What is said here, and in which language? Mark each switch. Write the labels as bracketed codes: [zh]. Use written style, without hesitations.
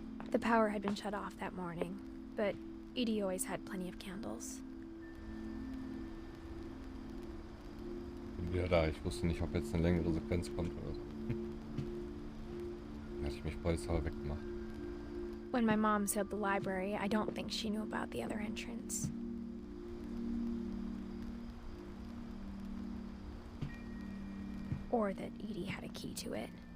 [en] The power had been shut off that morning, but Edie always had plenty of candles. [de] Bin wieder da. Ich wusste nicht, ob jetzt eine längere Sequenz kommt oder so. Dann hatte ich mich vollsauer weggemacht. [en] When my mom sealed the library, I don't think she knew about the other entrance. Or that Edie had a key to it.